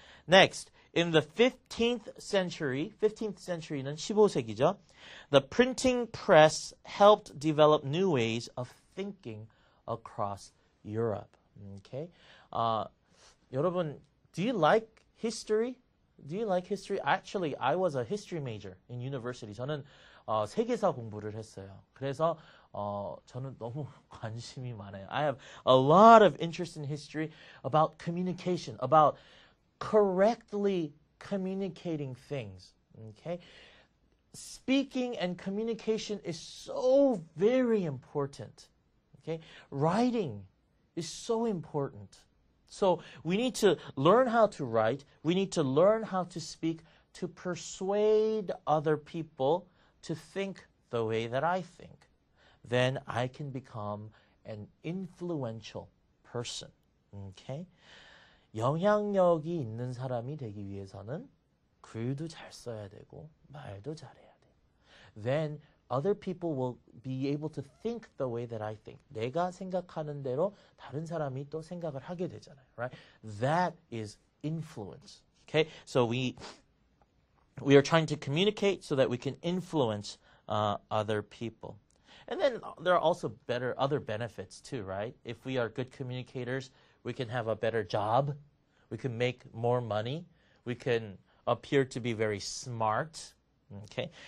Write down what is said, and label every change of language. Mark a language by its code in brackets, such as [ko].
[en] Next, in the 15th century는 [ko] 15세기죠. [en] The printing press helped develop new ways of thinking across Europe. Okay? [ko] 여러분, [en] do you like history? Do you like history? Actually, I was a history major in university. [ko] 저는 세계사 공부를 했어요. 그래서 저는 너무 관심이 많아요. [en] I have a lot of interest in history about communication, about correctly communicating things. Okay? Speaking and communication is so very important. Okay? Writing is so important. So we need to learn how to write. We need to learn how to speak to persuade other people to think the way that I think. Then I can become an influential person. Okay? [ko] 영향력이 있는 사람이 되기 위해서는 글도 잘 써야 되고 말도 잘해야 돼. [en] Then other people will be able to think the way that I think. [ko] 내가 생각하는 대로 다른 사람이 또 생각을 하게 되잖아요. [en] Right? That is influence. Okay? So we are trying to communicate so that we can influence other people. And then there are also other benefits too, right? If we are good communicators, we can have a better job. We can make more money. We can appear to be very smart. Okay.